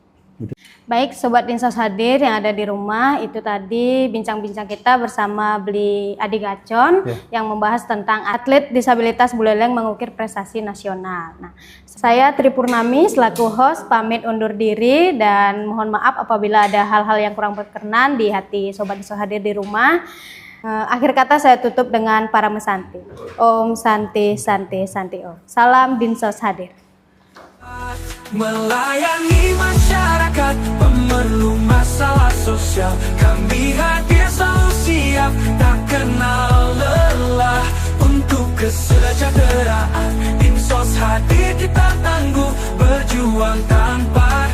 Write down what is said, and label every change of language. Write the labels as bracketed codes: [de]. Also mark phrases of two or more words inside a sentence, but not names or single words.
[id] Baik, Sobat Dinsos Hadir yang ada di rumah, itu tadi bincang-bincang kita bersama Beli Adi Gacon yang membahas tentang atlet disabilitas Buleleng mengukir prestasi nasional. Nah, saya Tri Purnami selaku host pamit undur diri dan mohon maaf apabila ada hal-hal yang kurang berkenan di hati Sobat Dinsos Hadir di rumah. Akhir kata saya tutup dengan para mesanti. [sa] Om Santi Santi Santi Om. [id] Salam Dinsos Hadir. Melayani masyarakat pemerlu masalah sosial, kami hadir selalu siap, tak kenal lelah untuk kesejahteraan. Dinsos Hadir kita tangguh berjuang tanpa